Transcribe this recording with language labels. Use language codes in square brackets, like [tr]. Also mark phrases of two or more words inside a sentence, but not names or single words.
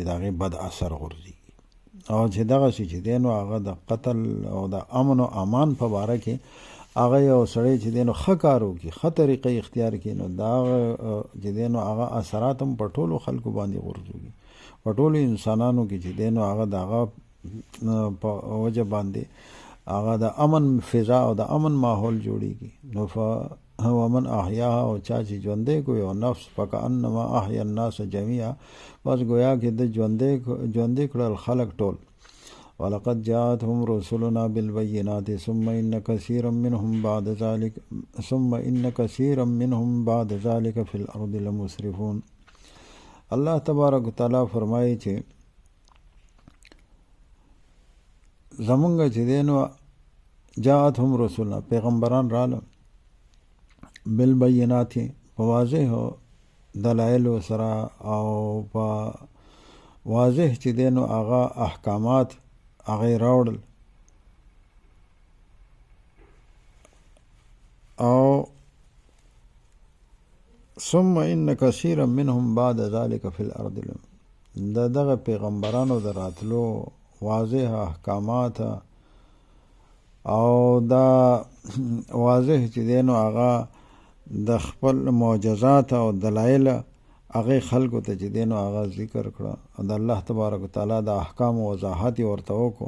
[ps] د هغې بد اثر غورځي، او چې دغسې چې دی نو هغه د قتل او د امن او امان په باره کې هغه یو سړی چې دی نو ښه کار وکړي، ښه طریقه اختیار کړي، نو د هغه چې دی نو هغه اثرات هم په ټولو خلکو باندې غورځوي، په ټولو انسانانو کې چې دی نو هغه د هغه په وجه باندې هغه د امن فضا او د امن ماحول جوړېږي. نو [ar] ومن احیاها، [ps] او چا چې ژوندی کو یو نفس [ar] فکأنما احیا الناس جمیعا، [ps] بس گویا کې د ژوندی کړل خلک ټول، [ar] ولقد جاءتهم رسلنا بالبينات ثم إن كثيرا منهم بعد ذلك في الأرض لمسرفون. [ps] الله [ar] تبارک وتعالی [ps] فرمایي چې زمونږ چې دی نو [ar] جاءتهم رسلنا [ps] پیغمبران راله بالبينات په واضح دلایلو سره او په واضح چې دی نو هغه احکامات هغه راوړل او [ar] ثم ان كثيرا منهم بعد ذلك في الارض [ps] دغه پیغمبرانو دراتلو واضح احکامات او دا واضح چې دی نو هغه د خپل معجزات او دلایل هغه خلکو ته چې دی نو هغه ذکر کړه د الله [ar] تبارک وتعالی [ps] د احکام او وضاحت ورته وکړو.